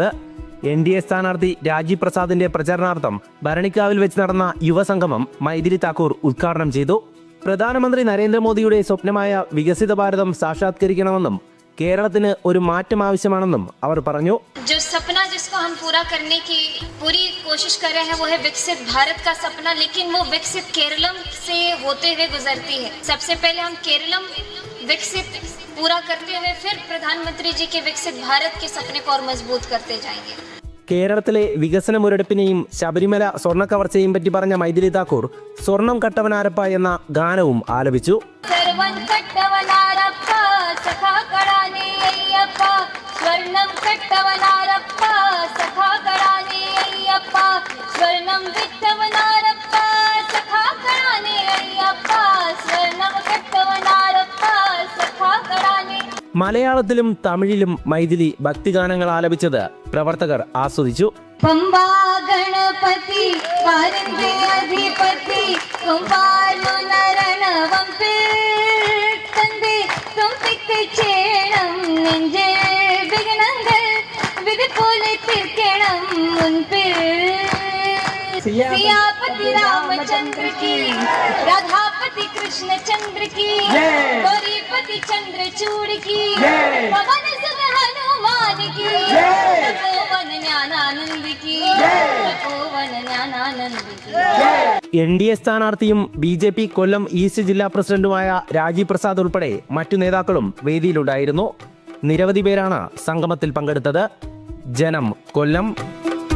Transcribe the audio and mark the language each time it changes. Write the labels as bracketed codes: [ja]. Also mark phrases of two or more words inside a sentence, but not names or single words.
[ml] NDA സ്ഥാനാർത്ഥി രാജീവ് പ്രസാദിന്റെ പ്രചരണാർത്ഥം ഭരണിക്കാവിൽ വെച്ച് നടന്ന യുവസംഗമം മൈഥിലി ഠാക്കൂർ ഉദ്ഘാടനം ചെയ്തു. പ്രധാനമന്ത്രി നരേന്ദ്രമോദിയുടെ സ്വപ്നമായ വികസിത ഭാരതം സാക്ഷാത്കരിക്കണമെന്നും കേരളത്തിന് ഒരു മാറ്റം ആവശ്യമാണെന്നും അവർ പറഞ്ഞു. [hi] जो सपना जिसको हम पूरा करने की पूरी कोशिश कर रहे हैं वो है विकसित भारत का सपना, लेकिन वो विकसित केरलम से होते हुए गुजरती है. सबसे पहले हम केरलम विकसित पूरा करते हुए फिर प्रधानमंत्री जी के विकसित भारत के सपने को और मजबूत करते जाएंगे. [ml] കേരളത്തിലെ വികസന മുരടിപ്പിനെയും ശബരിമല സ്വർണ്ണ കവർച്ചയെയും പറ്റി പറഞ്ഞ മൈഥിലി ഠാക്കൂർ സ്വർണം കട്ടവനാരപ്പ എന്ന ഗാനവും ആലപിച്ചു. സ്വർണം കട്ടവനാരപ്പാ സഖാക്കളാണേ അയ്യപ്പാ സ്വർണം വിറ്റവനാരപ്പാ സഖാക്കളാണേ അയ്യപ്പാ സ്വർണം കട്ടവനാരപ്പാ സഖാക്കളാണേ. മലയാളത്തിലും തമിഴിലും മൈഥിലി ഭക്തിഗാനങ്ങൾ ആലപിച്ചത് പ്രവർത്തകർ ആസ്വദിച്ചു. പമ്പാ ഗണപതി പാരന്തേ അധിപതി കുംഭാലു നരണവം തന്തേ തുമ്പിക്ക് ചേണം നെഞ്ചേ [hi] सियापति रामचंद्र की राधापति कृष्ण चंद्र की गौरीपति चंद्रचूड़ की पवन सुत हनुमान की तपोवन ज्ञानानंद की तपोवन ज्ञानानंद की. [ml] NDA സ്ഥാനാർത്ഥിയും BJP കൊല്ലം ഈസ്റ്റ് ജില്ലാ പ്രസിഡന്റുമായ രാജീവ് പ്രസാദ് ഉൾപ്പെടെ മറ്റു നേതാക്കളും വേദിയിലുണ്ടായിരുന്നു. നിരവധി പേരാണ് സംഗമത്തിൽ പങ്കെടുത്തത്. ജനം, കൊല്ലം.